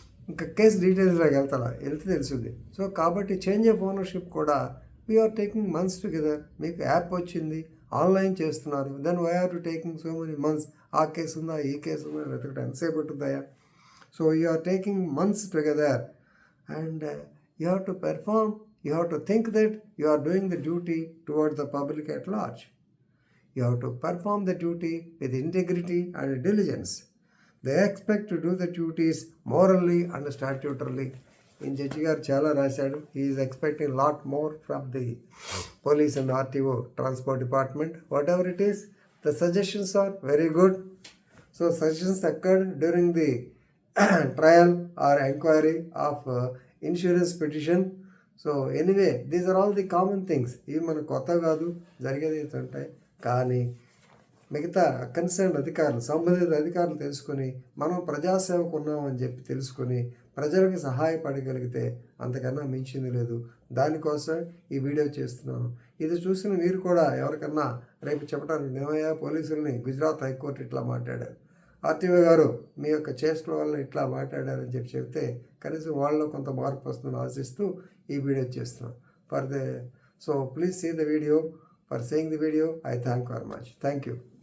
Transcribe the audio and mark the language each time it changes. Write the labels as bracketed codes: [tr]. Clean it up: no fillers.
[te] ఇంకా కేసు డీటెయిల్స్లోకి వెళ్తే తెలుస్తుంది. సో కాబట్టి [en] change of ownership [te] కూడా [en] We are taking months together. [te] మీకు యాప్ వచ్చింది, ఆన్లైన్ చేస్తున్నారు, [en] Then why are to taking so many months. [te] ఆ కేసు ఉందా, ఈ కేసు ఉందా, వెతకడం ఎంతసేపు ఉంటుందా? [en] So you are taking months together and you have to perform. You have to think that you are doing the duty towards the public at large. You have to perform the duty with integrity and diligence. They expect to do the duties morally and statutorily. [te] In Judge garu chala rasaadu. [en] He is expecting a lot more from the police and RTO, transport department. Whatever it is, the suggestions are very good. So suggestions occurred during the trial or inquiry of insurance petition. So anyway these are all the common things. [te] ఇవి మనకు కొత్త కాదు, జరిగేది ఉంటాయి. కానీ మిగతా concern అధికారులు, సంబంధిత అధికారులు తెలుసుకొని మనం ప్రజాసేవకు ఉన్నామని చెప్పి తెలుసుకొని ప్రజలకు సహాయపడగలిగితే అంతకన్నా మించింది లేదు. దానికోసం ఈ వీడియో చేస్తున్నాను. ఇది చూసిన మీరు కూడా ఎవరికన్నా రేపు చెప్పడానికి, ఏమయ్యా పోలీసుల్ని గుజరాత్ హైకోర్టు ఇట్లా మాట్లాడారు, ఆర్టీఓ గారు మీ యొక్క చేష్టల వల్ల ఇట్లా మాట్లాడారని చెప్పి చెప్తే కనీసం వాళ్ళలో కొంత మార్పు వస్తుందని ఆశిస్తూ ఈ వీడియో చేస్తున్నాం. [en] So please see the video. For seeing the video I thank very much. Thank you.